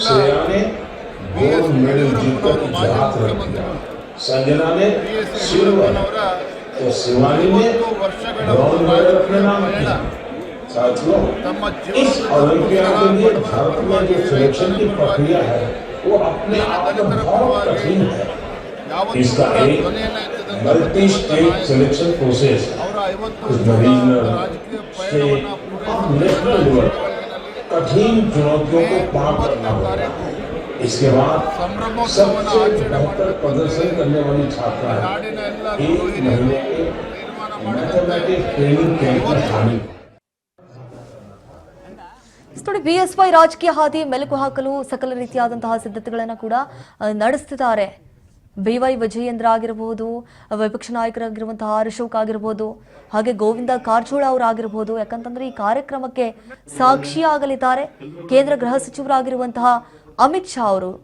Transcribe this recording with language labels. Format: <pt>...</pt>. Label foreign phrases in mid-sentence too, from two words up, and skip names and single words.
<kn>ಬಿಎಸ್ ಯಡಿಯೂರಪ್ಪನವರು ಮಾಜಿ ಮುಖ್ಯಮಂತ್ರಿಗಳು ಬಿಎಸ್ ಯಡಿಯೂರಪ್ಪನವರ 50 ವರ್ಷಗಳ ರಾಜಕೀಯ ಪಯಣ ತಮ್ಮ ದಲಿತರ ಪರವಾಗಿ ಯಾವತ್ತೂ ಧ್ವನಿಯನ್ನು</kn> <en>multi state selection process national level</en> <hi>कठिन चुनौतियों को पार करना होगा. इसके बाद सबसे बेहतर प्रदर्शन करने वाली छात्रा 1 महीने के</hi> <en>mathematics training camp</en> <hi>में शामिल.</hi> <kn>ನೋಡಿ, ಬಿಎಸ್ವೈ ರಾಜಕೀಯ ಹಾದಿ ಮೆಲುಕು ಹಾಕಲು ಸಕಲ ರೀತಿಯಾದಂತಹ ಸಿದ್ಧತೆಗಳನ್ನು ಕೂಡ ನಡೆಸ್ತಿದ್ದಾರೆ. ಬಿವೈ ವಿಜಯೇಂದ್ರ ಆಗಿರಬಹುದು, ವಿಪಕ್ಷ ನಾಯಕರಾಗಿರುವಂತಹ ಆರ್ ಅಶೋಕ್ ಆಗಿರ್ಬೋದು, ಹಾಗೆ ಗೋವಿಂದ ಕಾರಜೋಳ ಅವರಾಗಿರ್ಬೋದು. ಯಾಕಂತಂದ್ರೆ ಈ ಕಾರ್ಯಕ್ರಮಕ್ಕೆ ಸಾಕ್ಷಿಯಾಗಲಿದ್ದಾರೆ ಕೇಂದ್ರ ಗೃಹ ಸಚಿವರಾಗಿರುವಂತಹ ಅಮಿತ್ ಶಾ ಅವರು.</kn>